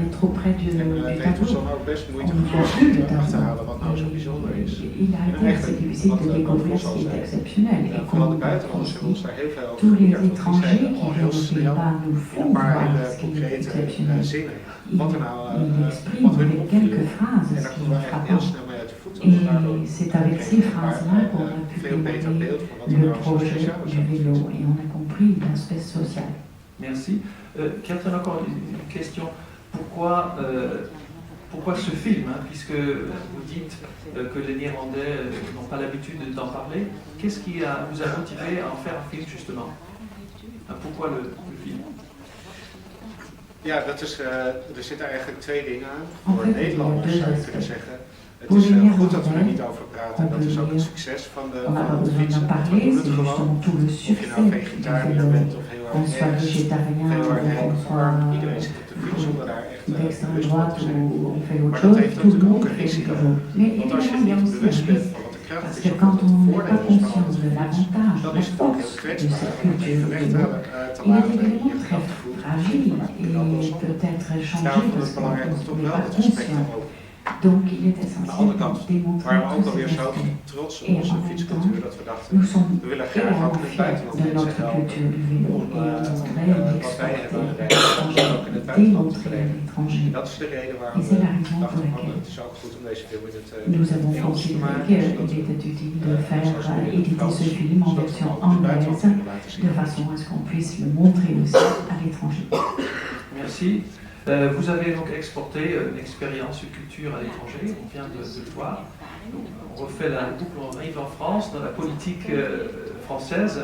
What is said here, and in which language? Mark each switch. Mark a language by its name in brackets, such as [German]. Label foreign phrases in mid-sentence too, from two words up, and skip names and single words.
[Dutch] En het heeft ons dan ook best moeite gekost om te achterhalen wat nou zo bijzonder is. En eigenlijk wat Frans al zei, vooral de buitenlanders hebben ons daar heel veel over geleerd, want die zeiden al heel snel in een paar hele concrete zinnen wat er nou wat hun opviel. En daar konden we eigenlijk heel snel mee uit de voeten. [French] Et c'est avec ces phrases-là qu'on a pu développer le projet du vélo et on a compris l'aspect social. Merci. Catherine, encore une question. Pourquoi ce film, hein, puisque vous dites que les Néerlandais n'ont pas l'habitude d'en parler, qu'est-ce qui vous a motivé à en faire un film justement? Pourquoi le film? [Dutch] Ja, er zitten eigenlijk twee dingen aan. Voor Nederlanders zou je kunnen zeggen. Het is goed dat we er niet over praten. Dat is ook het succes van het fietsen. We doen het gewoon. Of je nou vegetariër bent of heel erg arm. Iedereen zit op de fiets zonder daar echt bewust van te zijn. Maar dat heeft natuurlijk ook een risico. Want als je niet bewust bent van wat de kracht is of wat het voordeel is van de fiets, dan is het ook heel kwetsbaar om het even weg te laten en je af te voeren. En dan alsnog. Daarom is het belangrijk om toch wel het respect te houden. [French] Donc il est [Dutch] Aan de andere kant [French] essentiel [Dutch] waren we ook alweer zo trots op onze fietscultuur dat we dachten, we willen graag ook in het buitenland mensen helpen om wat wij hebben bereikt, ook in het buitenland te verlenen. En dat is de reden waarom we dachten van het is ook goed om deze film in het Engels te maken, zodat we [French] éditer ce film en version anglaise de façon à ce qu'on puisse le montrer aussi à l'étranger. Merci. Vous avez donc exporté une expérience, une culture à l'étranger, on vient de le voir. Donc, on refait la boucle, on arrive en France, dans la politique française.